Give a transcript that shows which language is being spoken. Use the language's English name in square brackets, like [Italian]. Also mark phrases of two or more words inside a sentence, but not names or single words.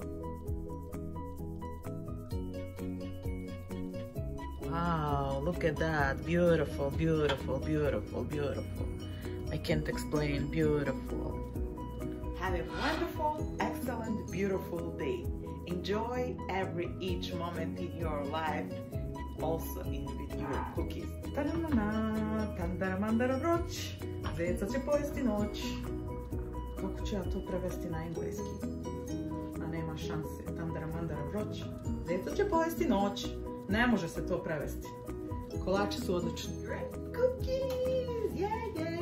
[English] Wow, look at that. Beautiful, beautiful, beautiful, beautiful. I can't explain. Beautiful. Have a wonderful, excellent, beautiful day. Enjoy each moment in your life, also in with your cookies. [Serbian] Ta-da-na-na, tandara-mandara vroć, zeca će pojesti noć. Kako ću ja to prevesti na engleski? A nema šanse. Tandara-mandara vroć, zeca će pojesti noć. Ne može se to prevesti. Kolači su odlični. [English] Cookies! Yeah, yeah!